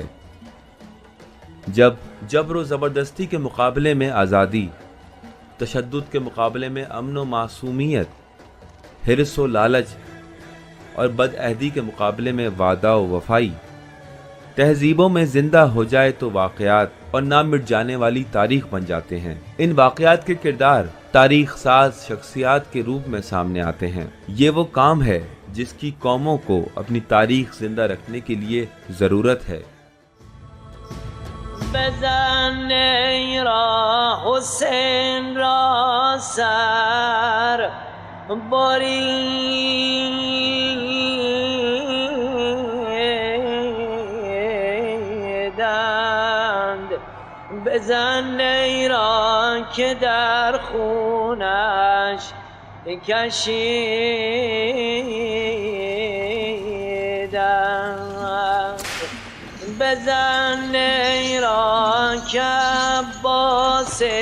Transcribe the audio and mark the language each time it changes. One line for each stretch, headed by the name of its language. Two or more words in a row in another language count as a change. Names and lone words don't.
Urdu: جب جبر و زبردستی کے مقابلے میں آزادی، تشدد کے مقابلے میں امن و معصومیت، حرص و لالچ اور بدعہدی کے مقابلے میں وعدہ و وفائی، تہذیبوں میں زندہ ہو جائے تو واقعات اور نہ مٹ جانے والی تاریخ بن جاتے ہیں. ان واقعات کے کردار تاریخ ساز شخصیات کے روپ میں سامنے آتے ہیں. یہ وہ کام ہے جس کی قوموں کو اپنی تاریخ زندہ رکھنے کے لیے ضرورت ہے.
Persian: بزن را حسین را سر بریدند، بزن را که در خونش کشیدند، بزن را که عباس